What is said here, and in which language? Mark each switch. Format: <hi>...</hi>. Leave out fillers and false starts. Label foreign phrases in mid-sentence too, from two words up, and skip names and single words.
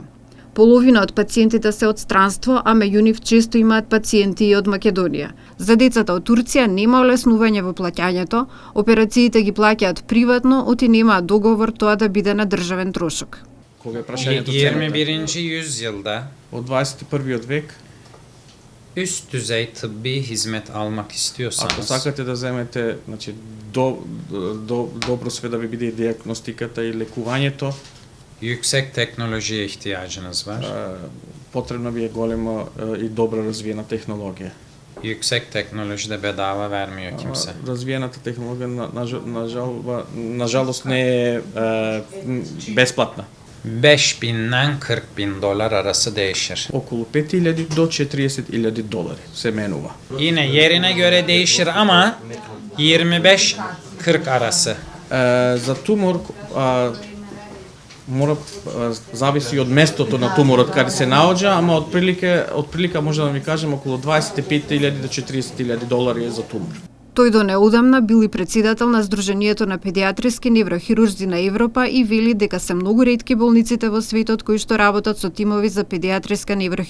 <mk>Половина од пациентите се од странство, а меѓу нив често имаат пациенти и од Македонија. За децата од Турција нема олеснување во плаќањето, операциите ги плаќаат приватно, оти немаат договор тоа да биде на државен трошок. Кога е прашањето</mk> <tr>21. yüzyılda</tr> <mk>од 21 век,</mk> <tr>üst düzey tıbbi hizmet almak</tr> <mk>ако</mk> <tr>istiyorsanız</tr> <mk>сакате да земете, значи добро све да ви биде и диагностиката и лекувањето,</mk> <tr>yüksek teknolojiye ihtiyacınız var.</tr> <mk>потребна ви е голема и добра развиена технологија.</mk> <tr>Yüksek teknoloji de bedava vermiyor kimse.</tr> <mk>Развиената технологија нажалост не е бесплатна.</mk> <tr>5.000'den 40.000 dolar arası değişir.</tr> <mk>Околу 5.000 до 40.000 долари се менува.</mk> <tr>Yine yerine göre değişir ama 25-40 arası.</tr> <mk>За тумор мора зависи од местото на туморот каде се наоѓа, ама отприлика може да ви кажем околу 25.000 до 40.000 долари е за тумор. Тој до неодамна бил и председател на Сдруженијето на педиатриски неврохирурзи на Европа и вели дека се многу ретки болниците во светот кои што работат со тимови за педиатриска неврохирургија.</mk>